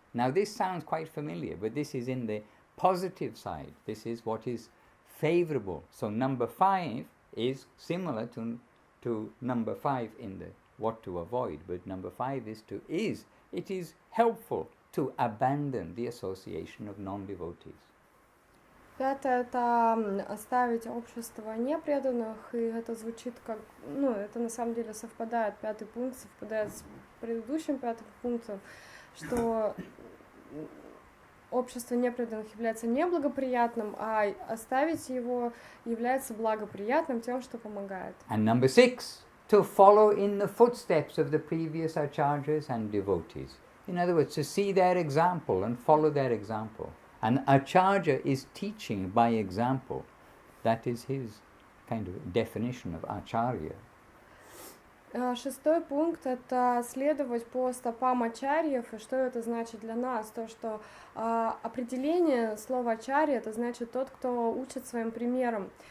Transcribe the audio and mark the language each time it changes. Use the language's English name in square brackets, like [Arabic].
[English] Now this sounds quite familiar, but this is in the positive side. This is what is favorable. So number 5 is similar to number 5 in the what to avoid, but number 5 it is helpful to abandon the association of non-devotees. [Russian] Пятое — это оставить общество непреданных, и это звучит как, это на самом деле совпадает, пятый пункт совпадает с предыдущим пятым пунктом, что общество непреданных является неблагоприятным, а оставить его является благоприятным тем, что помогает. [English] And number 6, to follow in the footsteps of the previous acharyas and devotees. In other words, to see their example and follow their example. An acharya is teaching by example. That is his kind of definition of acharya. [Russian] Шестой пункт — это следовать по стопам ачарьев. И что это значит для нас? То, что определение слова ачарья — это значит тот, кто учит своим примером.